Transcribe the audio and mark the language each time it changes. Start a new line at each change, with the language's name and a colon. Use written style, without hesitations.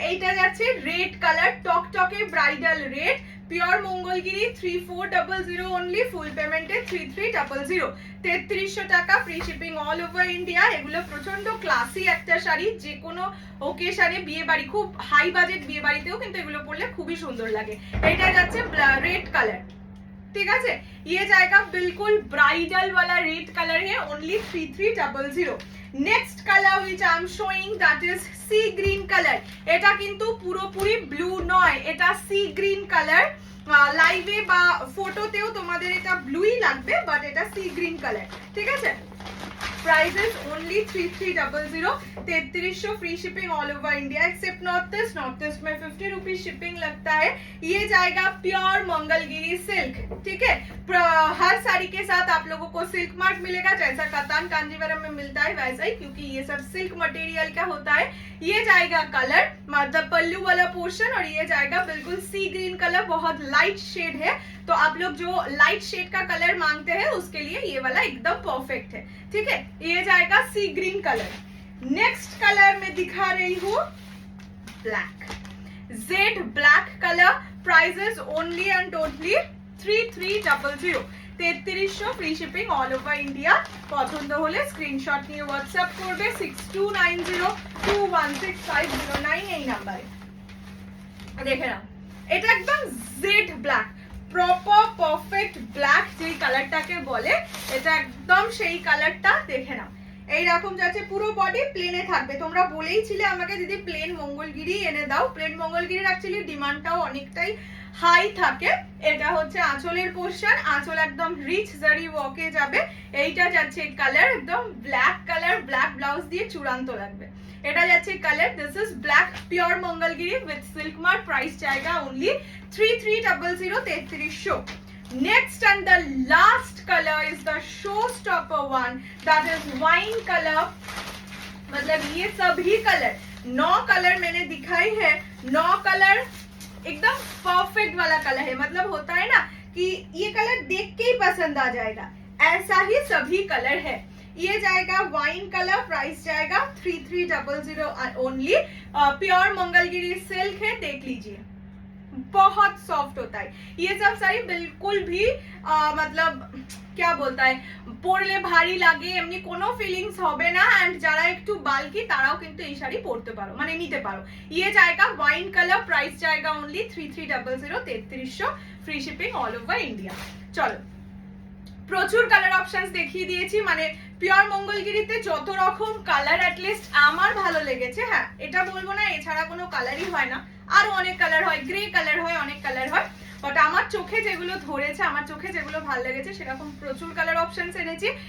Bangla: এইটা যাচ্ছে red colour, টকটকে bridal red, pure Mangalagiri, 3400 only, ফুল পেমেন্টে 3300, 3300 টাকা,
English: Free shipping all over India.
Bangla: এগুলো প্রচন্ড ক্লাসি একটা শাড়ি, যে কোনো ওকেশনে, বিয়ে বাড়ি, খুব হাই বাজেট বিয়ে বাড়িতেও কিন্তু এগুলো পরলে খুবই সুন্দর লাগে। এটা যাচ্ছে রেড কালার, ঠিক আছে।
Hindi: ये जाएगा बिल्कुल ब्राइडल वाला रेड कलर है, only 3300।
English: Next colour which I am showing, that is sea green color।
Bangla: এটা কিন্তু পুরোপুরি ব্লু নয়, এটা সি গ্রিন কালার। লাইভে বা ফটোতেও তোমাদের এটা ব্লুই লাগবে, বাট এটা সি গ্রিন কালার, ঠিক আছে।
English: Price is only 3300, 3300, free shipping all over India except north east.
Hindi: North east में 50 रुपीज शिपिंग लगता है। ये जाएगा प्योर मंगलगिरी सिल्क, ठीक है। हर साड़ी के साथ आप लोगों को सिल्क मार्क मिलेगा, जैसा कतान कांजीवरम में मिलता है वैसा ही, क्योंकि ये सब सिल्क मटेरियल का होता है। ये जाएगा कलर मतलब पल्लू वाला पोर्शन, और ये जाएगा बिल्कुल सी ग्रीन कलर, बहुत लाइट शेड है, तो आप लोग जो लाइट शेड का कलर मांगते हैं उसके लिए ये वाला एकदम परफेक्ट है, ठीक है। ये जाएगा सी ग्रीन कलर। नेक्स्ट कलर में दिखा रही हूँ black, Z black colour.
English: Prices only and totally 3300, 3300, free shipping all over India.
Bangla: পছন্দ হলে স্ক্রিনশট নিয়ে হোয়াটসঅ্যাপ করবে 6290216509 এই নাম্বারে। দেখে নাও, এটা একদম jet black, proper perfect black যেই কালারটাকে বলে, এটা একদম সেই কালারটা। দেখে নাও এইরকম যাচ্ছে, পুরো বডি প্লেনে থাকবে। তোমরা বলেই ছিলে আমাকে দিদি প্লেন মঙ্গলগিরি এনে দাও। প্লেন মঙ্গলগিরির অ্যাকচুয়ালি ডিমান্ডটাও অনেকটাই হাই থাকে। এটা হচ্ছে আঁচলের পোর্শন, আঁচল একদম রিচ জারি ওয়ার্কে যাবে। এইটা যাচ্ছে কালার একদম ব্ল্যাক কালার, ব্ল্যাক ব্লাউজ দিয়ে চূড়ান্ত লাগবে। এটা যাচ্ছে colour,
English: This is black pure Mangalagiri with silk mark.
Bangla: Price জায়গা only 3300 3300।
English: Next and the last color is the showstopper one, that is wine color।
Hindi: मतलब ये सभी कलर 9 कलर मैंने दिखाई है, 9 कलर एकदम परफेक्ट वाला कलर है। मतलब होता है ना कि ये कलर देख के ही पसंद आ जाएगा, ऐसा ही सभी कलर है। ये जाएगा वाइन कलर, प्राइस जाएगा 3300 ओनली। प्योर मंगलगिरी सिल्क है, देख लीजिए बहुत सॉफ्ट होता है ये सब साड़ी। बिल्कुल भी मतलब क्या बोलता है,
Bangla: পরলে ভারী লাগে এমনি কোনো ফিলিংস হবে না। এন্ড যারা একটু বাল্কি তারাও কিন্তু এই শাড়ি পরতে পারো, মানে নিতে পারো।
Hindi: ये जाएगा वाइन कलर, प्राइस जाएगा only 3300 3300,
English: Free shipping all over India.
Bangla: চলো প্রচুর কালার অপশনস দেখিয়ে দিয়েছি, মানে পিওর মঙ্গলগিরিতে যত রকম কালার অ্যাটলিস্ট আমার ভালো লেগেছে। হ্যাঁ এটা বলবো না এছাড়া কোনো কালারই হয় না, আরো অনেক কালার হয়, গ্রে কালার হয়, অনেক কালার হয়, বাট আমার চোখে যেগুলো ধরেছে, আমার চোখে যেগুলো ভালো লেগেছে সেরকম প্রচুর কালার অপশনস এনেছি।